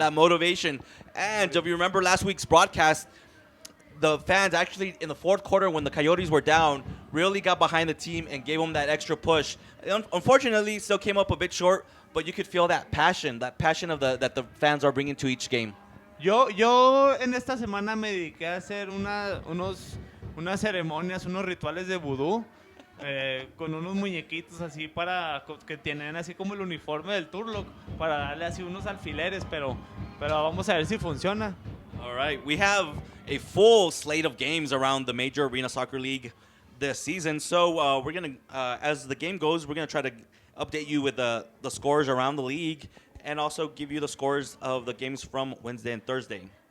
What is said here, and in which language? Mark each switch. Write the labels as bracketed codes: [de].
[en] That motivation. And if you remember last week's broadcast, the fans actually in the 4th quarter when the Coyotes were down really got behind the team and gave them that extra push. Unfortunately, still came up a bit short, but you could feel that passion that the fans are bringing to each game. [es] Yo en esta semana me dediqué a hacer unas ceremonias, unos rituales de vudú. Con unos muñequitos así que tienen así como el uniforme del Turlock para darle así unos alfileres, pero vamos a ver si funciona. [en] All right, we have a full slate of games around the Major Arena Soccer League this season. So we're gonna, as the game goes, we're gonna try to update you with the scores around the league and also give you the scores of the games from Wednesday and Thursday.